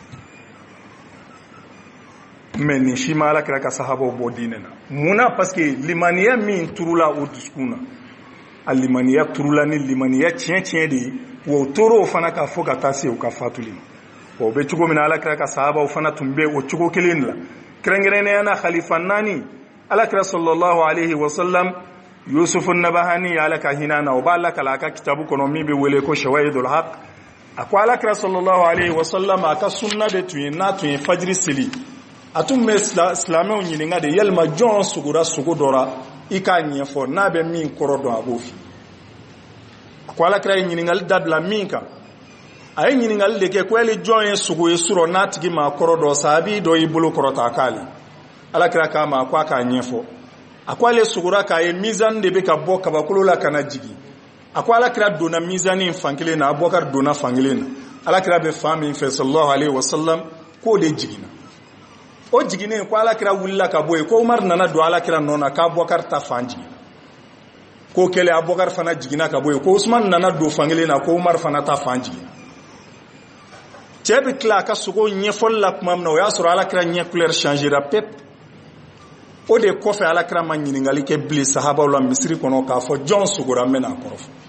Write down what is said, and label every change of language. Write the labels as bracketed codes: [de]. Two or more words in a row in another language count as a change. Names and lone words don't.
[bm] mɛ nin si ma ala kira ka sahabaw bɔ diinɛ na munna [fr] parce que [bm] limaniya min turula o dusukun na a limaniya turula ni limaniya tiɲɛ de ye wa o tor'o fana ka fɔ ka taa se u ka fatuli ma wa o bɛ cogo min na ala kira ka sahabaw fana tun bɛ o cogo kelen de la kɛrɛnkɛrɛnnenya na khalifa naani ala kira [ar] صلى الله عليه وسلم [bm] yusufu nabahani ala ka hinɛ na o b'a lakala a ka kitabu kɔnɔ min bɛ wele ko shawahidul haq a ko ala kira [ar] صلى الله عليه وسلم [bm] a ka sunna de tun ye n'a tun ye fajiri seli a tun bɛ silamɛw ɲininka de yalima jɔn sugura sugu dɔ la i k'a ɲɛfɔ n'a bɛ min kɔrɔ dɔn a b'o f'i a ko ala kira ye ɲininkali dabila min kan a ye ɲininkali de kɛ ko yali jɔn ye sugu ye surɔ n'a tigi ma kɔrɔ dɔn sahabi dɔ y'i bolo kɔrɔta a k'ale ala kira k'a ma a ko a k'a ɲɛfɔ a ko ale sugura k'a ye mizani de bɛ ka bɔ kabakolo la ka na jigin a ko ala kira donna mizani fan kelen na abubakar donna fan kelen na ala kira bɛ fan min fɛ [ar] صلى الله عليه وسلم [bm] k'o de jiginna o jiginnen ko ala kira wulila ka bɔ yen ko umar nana don ala kira nɔ na k'abubakar ta fan jigin ko kɛlen abubakar fana jiginna ka bɔ yen ko usman nana don fan kelen na ko umar fana ta fan jigin cɛ bɛ tila a ka sogo ɲɛfɔli la tuma min na o y'a sɔrɔ ala kira ɲɛ couleur changera pep o de kɔfɛ ala kira ma ɲininkali kɛ bilen sahabaw la misiri kɔnɔ k'a fɔ jɔn sogora n bɛna a kɔrɔfɔ